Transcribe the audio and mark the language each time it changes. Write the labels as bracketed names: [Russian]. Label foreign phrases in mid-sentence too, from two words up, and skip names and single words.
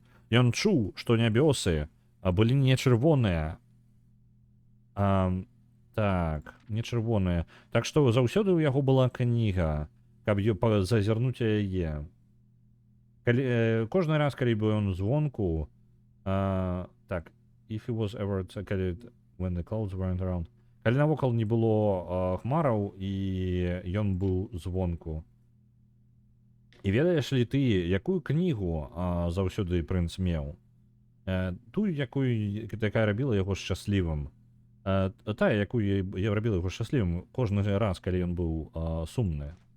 [Belarusian] Ён чуў, што нябёсы былі не чырвоныя. Так, не чырвоныя. Так што заўсёды ў яго была кніга, каб зазірнуць яе. Кожны раз, калі быў ён звонку, так, [English] if he was ever when the clouds weren't around. [Belarusian] Калі навокал не было хмараў, і ён быў звонку. І ведаеш ли ты, якую кнігу заўсёды прынц меў? Тую, якая рабіла яго шчаслівым. Тая, якую я рабіла яго шчаслівым кожны раз, калі ён быў сумны.